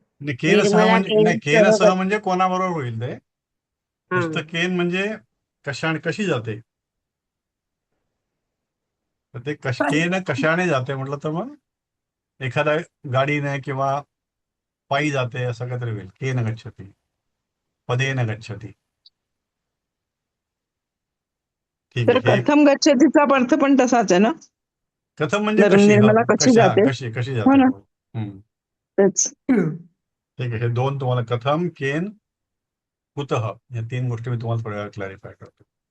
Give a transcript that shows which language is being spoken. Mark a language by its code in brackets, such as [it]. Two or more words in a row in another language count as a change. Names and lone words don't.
[mr] केन सह म्हणजे कोणाबरोबर होईल ते. नुसतं केन म्हणजे कशी जाते. तर ते केन कशाने जाते म्हटलं तर मग एखाद्या गाडीने किंवा पायी जाते असं काहीतरी होईल. [sa] केन गच्छती, पदेन गच्छती. [mr] ठीक आहे. प्रथम गच्छतीचा अर्थ पण तसाच आहे ना. कथम म्हणजे निर्मला कशी जाते. कशी हो ना. जाते. तेच. ठीक आहे. हे दोन तुम्हाला कथम, केन, कुतः या 3 गोष्टी मी तुम्हाला थोड्या वेळा क्लॅरिफाय करतो.